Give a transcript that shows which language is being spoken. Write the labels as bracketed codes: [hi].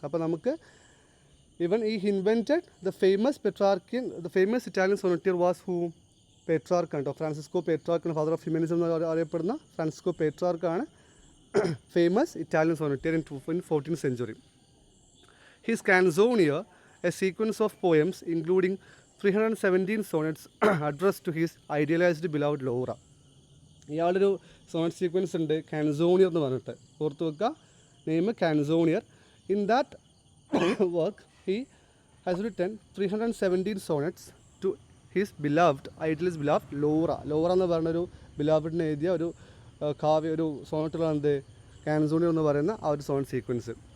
[ml] അപ്പോൾ നമുക്ക് [en] ഇവൻ ഈ invented the famous Italian sonneteer was who? Petrarch കേട്ടോ. [ml] ഫ്രാൻസിസ്കോ പെട്രാർക്കാണ് ഫാദർ ഓഫ് ഹ്യൂമനിസം എന്ന് അറിയപ്പെടുന്ന Francisco പെട്രാർക്കാണ് [en] Famous Italian sonneteer in 14th century. His Canzoniere, a sequence of poems including 317 sonnets addressed to his idealized beloved Laura. [ml] ഇയാളൊരു Sonet sequence ഉണ്ട്, കാൻസോണിയർ എന്ന് പറഞ്ഞിട്ട്, ഓർത്ത് വെക്കുക name കാൻസോണിയർ. [en] In that work he has written 317 sonnets to his idealist beloved Laura. [ml] Laura എന്ന് പറഞ്ഞൊരു ബിലവ്ഡിന് എഴുതിയ ഒരു ഒരു സോണറ്റുകളാണ് കാൻസോണിയർ എന്ന് പറയുന്ന ആ ഒരു സോണറ്റ് സീക്വൻസ്.